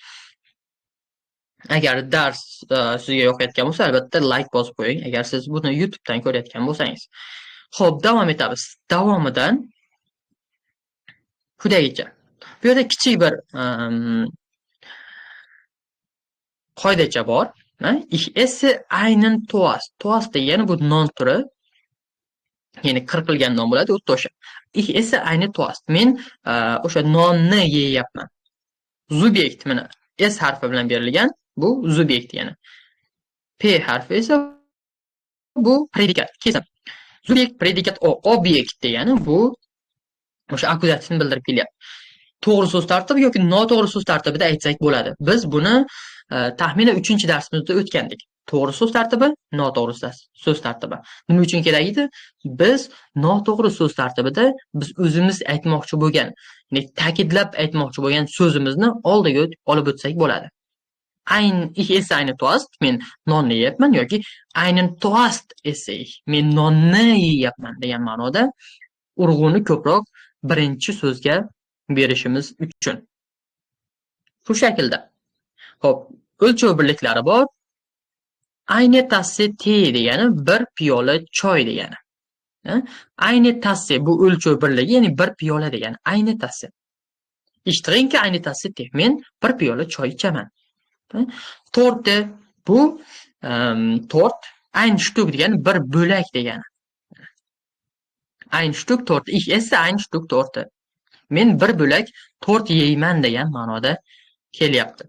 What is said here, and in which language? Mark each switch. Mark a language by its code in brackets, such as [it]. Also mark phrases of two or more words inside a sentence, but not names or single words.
[uz] Agar dars sizga yoqayotgan bo'lsa, albatta like bosib qo'ying, agar siz buni YouTube dan ko'rayotgan bo'lsangiz. Xo'p, davom etamiz. Davomidan quyidagicha. Bu yerda kichik bir qoidacha bor. [de] Ich esse einen Toast. [uz] Toast degani bu non turi. Ya'ni qirqilgan non bo'ladi, o'tda o'sha. [de] Ich esse einen Toast. [uz] Men o'sha nonni yeyapman. Subjekt mana S harfi bilan berilgan. Bu subjekt degani. P harfi esa bu predikat. Kesim. Subjekt, predikat, obyekt degani bu o'sha akuzativni bildirib kelyapti. To'g'ri so'z tartibi yoki noto'g'ri so'z tartibida aytsak bo'ladi. Biz buni taxminan 3-darsimizda o'tgandik. To'g'ri so'z tartibi, noto'g'ri so'z tartibi. Nima uchun kerak edi? Biz noto'g'ri so'z tartibida biz o'zimiz aytmoqchi bo'lgan, ya'ni ta'kidlab aytmoqchi bo'lgan so'zimizni oldiga olib o'tsak bo'ladi. [de] Ich esse einen Toast, [uz] men nonni yeyapman yoki [de] einen Toast esse ich, [uz] men nonni yeyapman degan ma'noda urg'uni ko'proq birinchi so'zga berishimiz uchun. Shu shaklda. Xo'p, o'lchov birliklari bor. [de] Eine Tasse Tee [uz] degani bir piyola choy degani. [de] Eine Tasse [uz] bu o'lchov birligi, ya'ni bir piyola degani. [de] Eine Tasse. Ich trinke eine Tasse Tee. [uz] Men bir piyola choy ichaman. Torte bu tort, [de] ein Stück [uz] degani bir bo'lak degani. [de] Ein Stück Torte. Ich esse ein Stück Torte. [uz] Men bir bo'lak tort yeyman degan ma'noda kelyapti.